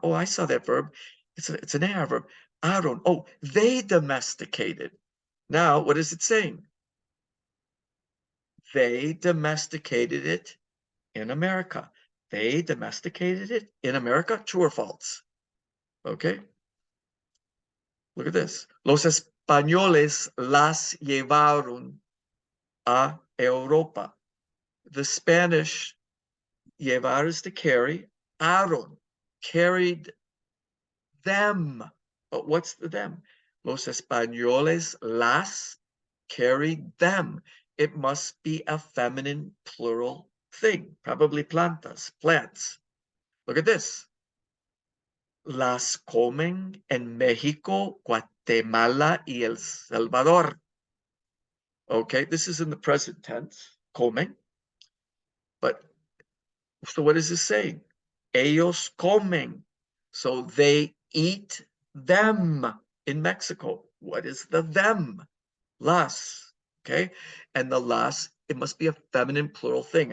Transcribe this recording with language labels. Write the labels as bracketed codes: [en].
[en] Oh, I saw that verb. It's an AR verb. Aron. Oh, they domesticated. Now, what is it saying? They domesticated it in America. They domesticated it in America. True or false? Okay. Look at this. [es] Los españoles las llevaron a Europa. [en] The Spanish, llevar is to carry. Aron, carried them. But what's the them? [es] Los españoles las [en] carried them. It must be a feminine plural thing, probably plantas, plants. Look at this. [es] Las comen en México, Guatemala, y El Salvador. [en] Okay, this is in the present tense, comen. But, so what is this saying? [es] Ellos comen. [en] So they eat them in Mexico. What is the them? Las. Okay, and the las, it must be a feminine plural thing.